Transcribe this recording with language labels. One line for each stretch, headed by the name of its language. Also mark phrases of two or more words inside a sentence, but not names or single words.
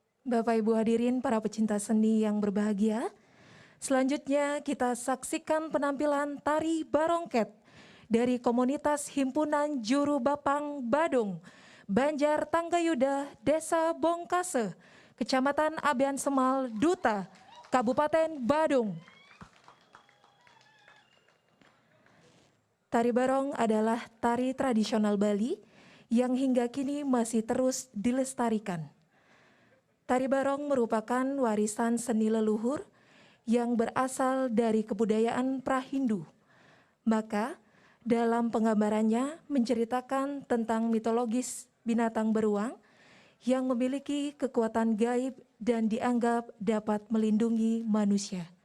Indonesian: Bapak Ibu hadirin para pecinta seni yang berbahagia, selanjutnya kita saksikan penampilan tari barongket dari komunitas Himpunan Juru Bapang Badung, Banjar Tanggayuda, Desa Bongkase, Kecamatan Abean Semal, Duta, Kabupaten Badung. Tari barong adalah tari tradisional Bali yang hingga kini masih terus dilestarikan. Tari barong merupakan warisan seni leluhur yang berasal dari kebudayaan Prahindu. Maka, dalam penggambarannya menceritakan tentang mitologis binatang beruang yang memiliki kekuatan gaib dan dianggap dapat melindungi manusia.